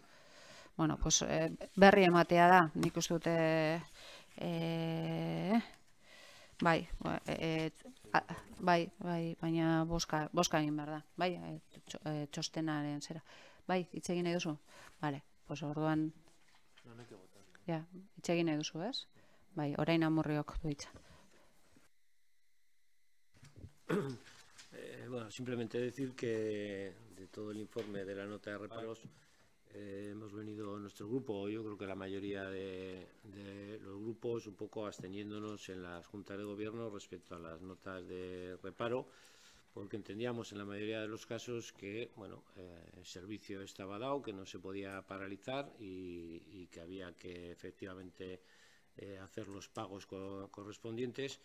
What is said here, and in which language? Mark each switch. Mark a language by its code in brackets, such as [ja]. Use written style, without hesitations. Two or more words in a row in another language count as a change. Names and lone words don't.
[eu] Berri ematea da, nik uste dute baina boska egin behar da. Bai, txostenaren zera. Bai, hitz egin nahi duzu? Bale, orduan... Ja, hitz egin nahi duzu, ez? Bai, orain Amurriok du hitza. [es] Bueno, simplemente decir que de todo el informe de la nota de reparos hemos venido nuestro grupo, yo creo que la mayoría de los grupos, un poco absteniéndonos en las juntas de gobierno respecto a las notas de reparo, porque entendíamos en la mayoría de los casos que el servicio estaba dado, que no se podía paralizar y que había que efectivamente hacer los pagos correspondientes.